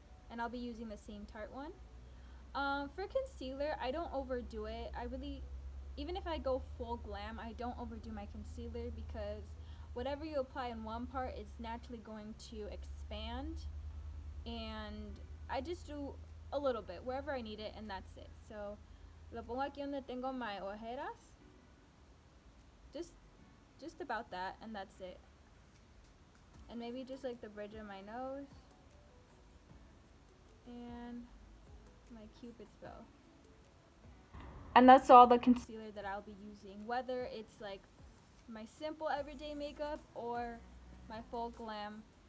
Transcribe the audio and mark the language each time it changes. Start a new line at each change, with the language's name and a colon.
English: And I'll be using the same Tarte one. For concealer, I don't overdo it. I really, even if I go full glam, I don't overdo my concealer, because whatever you apply in one part is naturally going to expand. And I just do a little bit wherever I need it, and that's it. So,
Spanish: lo pongo aquí donde tengo
English: my
Spanish: ojeras.
English: Just about that, and that's it. And maybe just like the bridge of my nose and my cupid's bow. And that's all the concealer that I'll be using, whether it's like my simple everyday makeup or my full glam.